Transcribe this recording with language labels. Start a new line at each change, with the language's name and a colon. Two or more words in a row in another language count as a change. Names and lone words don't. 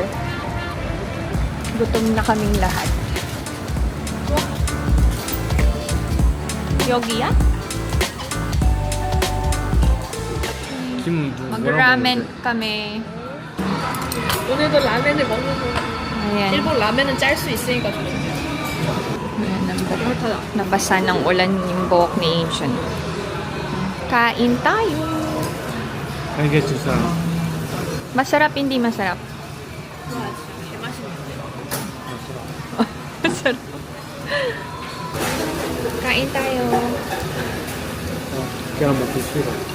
Filipino: Gutom na kaming lahat.
Korean: 여기야? 지금
Filipino: Mag-ramen kami.
Korean: 오늘도 라면을 먹는 거.
Filipino: Ayan.
Korean: 일본 라면은 짤 수 있으니까 좋은데.
Filipino: Ayan, nabasa ng ulan yung buhok ni Asian. Kain tayo.
Korean: 이게 진짜
Filipino: Masarap, hindi masarap? Masarap. Kain tayo.
Korean: 그냥 먹기 싫어.